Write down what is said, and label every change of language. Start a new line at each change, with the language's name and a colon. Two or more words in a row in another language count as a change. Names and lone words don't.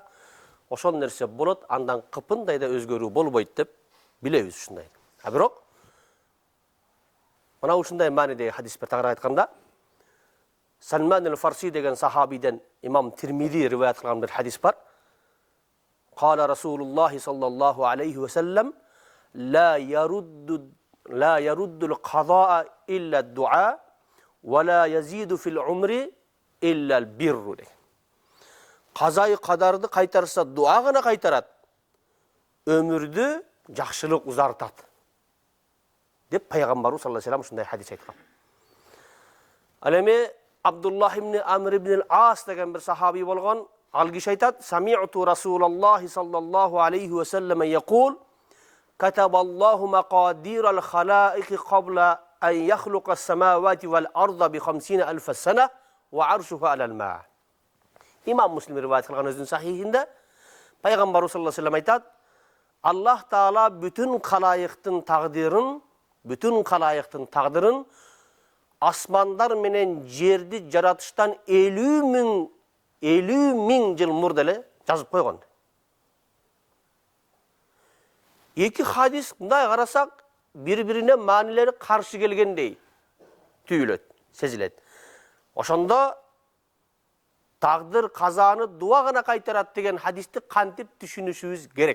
Kyrgyz: Ошол нерсе болот, андан кыпындай да өзгөрүү болбойт деп билебиз ушундай. А бирок мына ушундай маанидеги хадис бар, тагыраак айтканда, Салман аль-Фарси деген сахабиден имам Тирмизи риваят кылган бир хадис бар.
Arabic: قال رسول الله صلى الله عليه وسلم: لا يرد القضاء إلا الدعاء ولا يزيد في العمر إلا البر.
Kyrgyz: Казай кадарды кайтарса дуа гана кайтарат. Өмүрдү жакшылык узартат. Деп пайгамбарыбыз
Arabic: صلى الله عليه وسلم
Kyrgyz: ушундай хадис айткан. Ал эми Абдуллах ибн Амр ибн ал-Ас деген бир сахаби болгон, ал киши айтат:
Arabic: "سمعت رسول الله صلى الله عليه وسلم يقول: كتب الله مقادير الخلائق قبل أن يخلق السماوات والأرض بـ 50,000 سنة وعرشه على الماء'."
Kyrgyz: Имам Муслим риваят кылган өзүнүн сахихинде Пайгамбар
Arabic: صلى الله عليه وسلم
Kyrgyz: айтат: Аллах Таала бүтүн халайыктын тагдырын асмандар менен жерди жаратыштан 50 ming жыл мурда эле жазып койгон. Эки хадис мындай карасак, бири-бирине маанилери каршы келгендей түйүлөт, сезилет. Ошондо тагдыр казаны дуа гана кайтарат деген хадисти кантип түшүнүшүбүз керек?